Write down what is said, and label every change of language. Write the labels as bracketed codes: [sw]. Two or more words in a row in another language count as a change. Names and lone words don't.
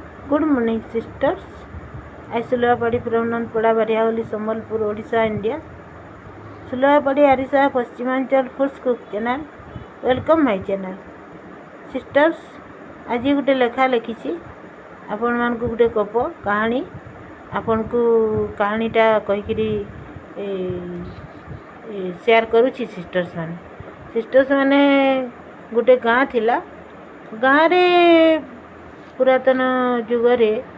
[en] Good morning, sisters. I Sulapadi from Nandpada, Barihavali, Sambalpur, Odisha, India. Sulapadi Arisa Paschimachal Foods Cook channel. Welcome my channel. Sisters, [or] ଆଜି ଗୋଟେ ଲେଖା ଲେଖିଛି ଆପଣମାନଙ୍କୁ ଗୋଟେ ଗପ କାହାଣୀ ଆପଣଙ୍କୁ କାହାଣୀଟା କହିକିରି ସେୟାର କରୁଛି ସିଷ୍ଟର୍ସ ମାନେ ଗୋଟେ ଗାଁ ଥିଲା ଗାଁରେ ପୁରାତନ ଯୁଗରେ